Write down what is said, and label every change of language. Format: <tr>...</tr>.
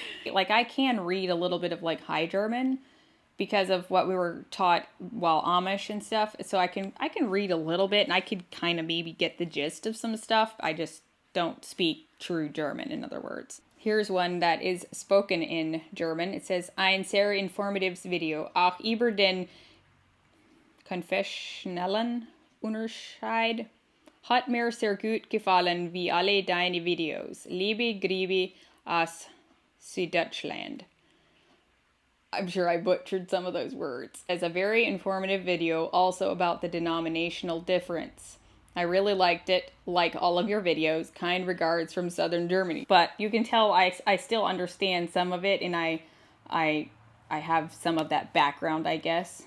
<en>Like, I can read a little bit of like High German because of what we were taught while Amish and stuff, so I can read a little bit, and I could kind of maybe get the gist of some stuff. I just don't speak true German, in other words. Here's one that is spoken in German.</en> <de>It says, ein sehr informatives Video, auch über den konfessionellen Unterschied hat mir sehr gut gefallen, wie alle deine Videos. Liebe Grüße aus Süddeutschland.</de> <en>I'm sure I butchered some of those words. As a very informative video, also about the denominational difference. I really liked it, like all of your videos. Kind regards from Southern Germany. But you can tell I still understand some of it, and I have some of that background, I guess.</en>